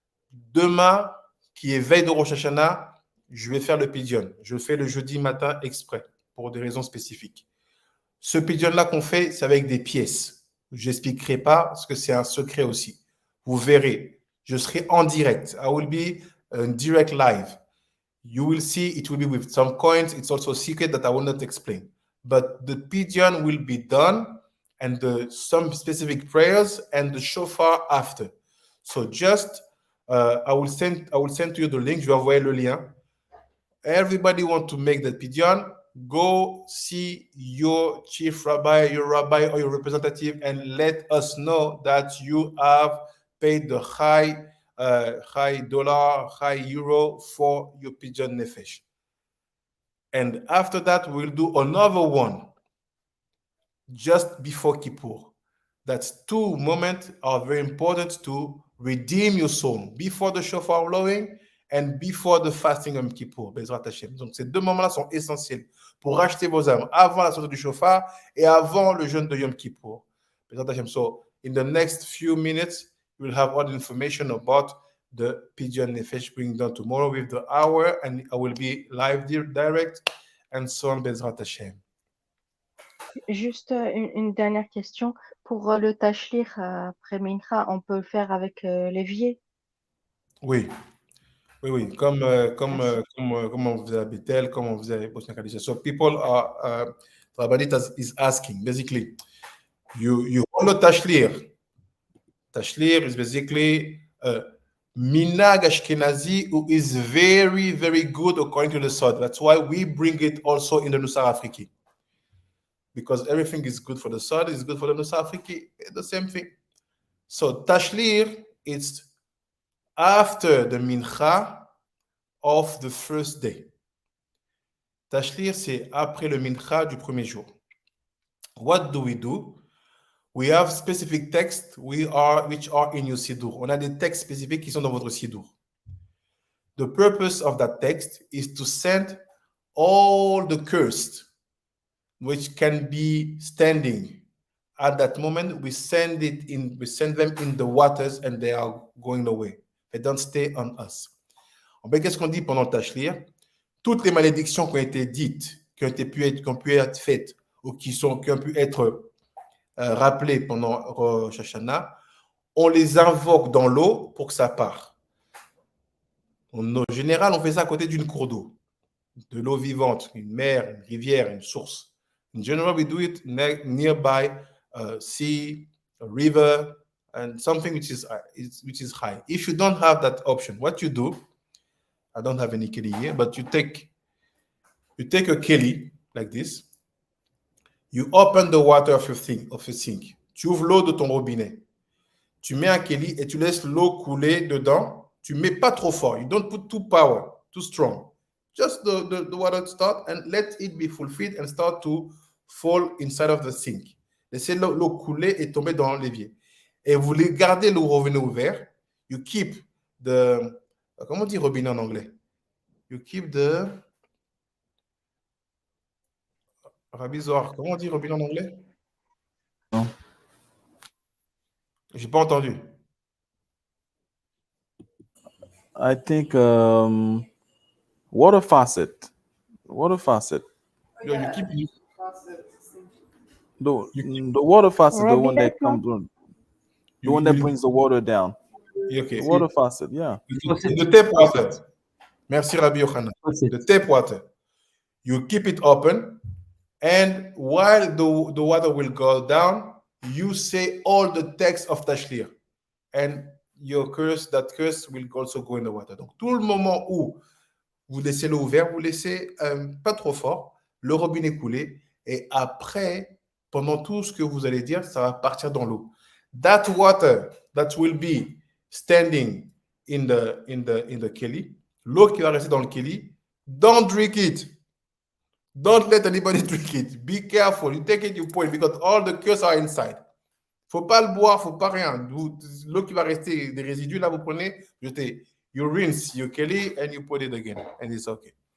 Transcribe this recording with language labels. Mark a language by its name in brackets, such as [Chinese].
[French] Demain, qui est veille de Rosh Hashanah, je vais faire le Pidyon. Je le fais le jeudi matin exprès, pour des raisons spécifiques. Ce Pidyon-là qu'on fait, c'est avec des pièces. Je n'expliquerai pas, parce que c'est un secret aussi. Vous verrez, je serai en direct. [English] I will be direct live. You will see, it will be with some coins. It's also a secret that I will not explain. But the Pidyon will be done, and some specific prayers, and the shofar after. So just, I will send to you the link. [French] Je vais envoyer le lien. [English] Everybody want to make that Pidyon. Go see your chief rabbi, your rabbi, or your representative, and let us know that you have paid the high dollar, high euro for your Pidyon Nefesh. And after that, we'll do another one just before Kippur. That's 2 moments are very important to redeem your soul before the shofar blowing and before the fasting Yom Kippur, Bezrat Hashem. [French] Donc, ces deux moments-là sont essentiels pour racheter vos âmes avant la sortie du Shofar et avant le jeûne de Yom Kippur. [Hebrew] Bezrat Hashem. [English] So, in the next few minutes, we'll have all the information about the Pidyon Nefesh bring down tomorrow with the hour, and I will be live direct and so on, Bezrat Hashem. [French] Juste une dernière question. Pour le tashlir après Mincha, on peut le faire avec l'évier? Oui. Comme on faisait à Bethel, comme on faisait à Bosnie-Kadisha. [English] So people are, Rabbi is asking, basically, you hold a tashlir. Tashlir is basically minhag Ashkenazi who is very, very good according to the Sod. That's why we bring it also in the Nusakh Afriki. Because everything is good for the Sod, is good for the Nusakh Afriki, the same thing. So tashlir, it's after the mincha of the first day. [French] Tashlir, c'est après le mincha du premier jour. [English] What do? We have specific texts which are in your siddur. [French] On a des textes spécifiques qui sont dans votre siddur. [English] The purpose of that text is to send all the cursed, which can be standing at that moment. We send them in the waters and they are going away. They don't stay on us. [French] Qu'est-ce qu'on dit pendant le tashlir? Toutes les malédictions qui ont été dites, qui ont pu être faites ou qui ont pu être rappelées pendant Rosh Hashanah, on les invoque dans l'eau pour que ça parte. En général, on fait ça à côté d'une cour d'eau, de l'eau vivante, une mer, une rivière, une source. [English] In general, we do it nearby a sea, a river, and something which is high. If you don't have that option, what you do, I don't have any keli here, but you take a keli like this. You open the water of your sink. [French] Tu ouvres l'eau de ton robinet. Tu mets un keli et tu laisses l'eau couler dedans. Tu mets pas trop fort. [English] You don't put too strong. Just the water start and let it be fulfilled and start to fall inside of the sink. [French] Laissez l'eau couler et tomber dans l'évier. Et vous gardez le robinet ouvert. [English] You keep the... [French] Comment on dit robinet en anglais? [English] You keep the... [French] Rabbi Zohar, comment on dit robinet en anglais? Non. J'ai pas entendu. [English] I think water faucet. Water faucet. You keep... The water faucet, the one that comes on. The one that brings the water down. Okay. The water faucet, yeah. The tap water. Merci, Rabbi Yochanan. The tap water. You keep it open, and while the water will go down, you say all the text of Tashlir. And that curse will also go in the water. [French] Donc, tout le moment où vous laissez l'eau ouverte, vous laissez pas trop fort, le robinet couler, et après, pendant tout ce que vous allez dire, ça va partir dans l'eau. [English] That water that will be standing in the keli, [French] l'eau qui va rester dans le keli, [English] don't drink it. Don't let anybody drink it. Be careful. You take it, you pour it, because all the curses are inside. [French] Faut pas le boire, faut pas rien. L'eau qui va rester, des résidus, là, vous prenez, jetez. [English] You rinse your keli and you put it again, and it's okay.